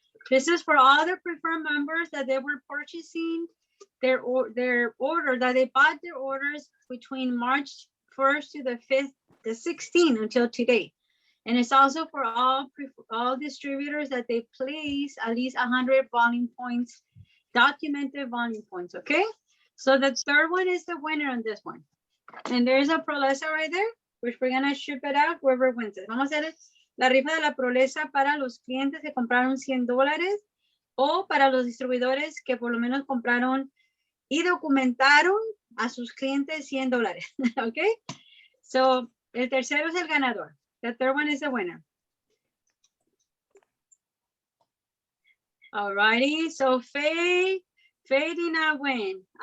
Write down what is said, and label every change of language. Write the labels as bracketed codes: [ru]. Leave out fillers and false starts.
[en] This is for all the preferred members that they were purchasing their order, that they bought their orders between March 1st to the 5th, the 16th until today. And it's also for all distributors that they place at least 100 volume points, documented volume points, okay? So the third one is the winner on this one. And there's a Prolesa right there, which we're gonna ship it out, whoever wins it. [es] Vamos a hacer la rifa de la Prolesa para los clientes que compraron $100 o para los distribuidores que por lo menos compraron y documentaron a sus clientes $100, okay? So, el tercero es el ganador. [en] The third one is the winner. All righty, so Faye did not win.